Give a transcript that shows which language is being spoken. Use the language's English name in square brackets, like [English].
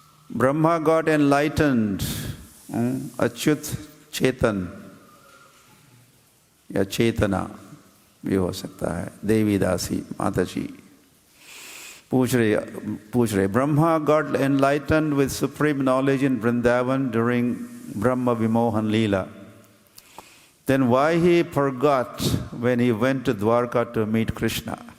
[English] Brahma got enlightened. [Hindi] Achyut चेतन या चेतना भी हो सकता है। देवी दासी माता जी पूछ रहे [English] Brahma got enlightened with supreme knowledge in Vrindavan during Brahma Vimohan Leela. Then why he forgot when he went to Dwarka to meet Krishna?